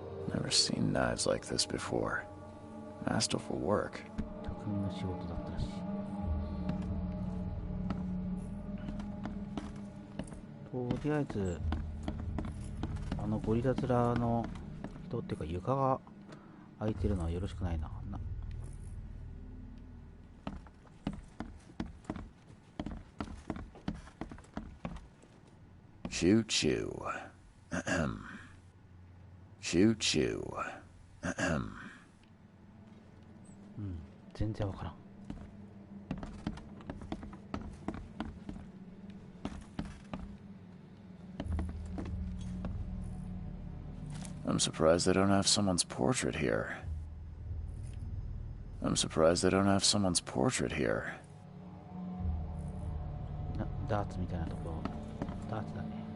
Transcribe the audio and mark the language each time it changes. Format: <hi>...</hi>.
<en>Never seen knives like this before. Masterful work.</en> <ja>匠の仕事だったらしい。とりあえずゴリラ面の人っていうか床が空いてるのはよろしくないな。</ja> <en>Choo choo. Choo choo.</en> <ja>全然わからん。</ja> <en>I'm surprised they don't have someone's portrait here. I'm surprised they don't have someone's portrait here.</en> <ja>ダーツみたいなところ。ダーツだね。</ja>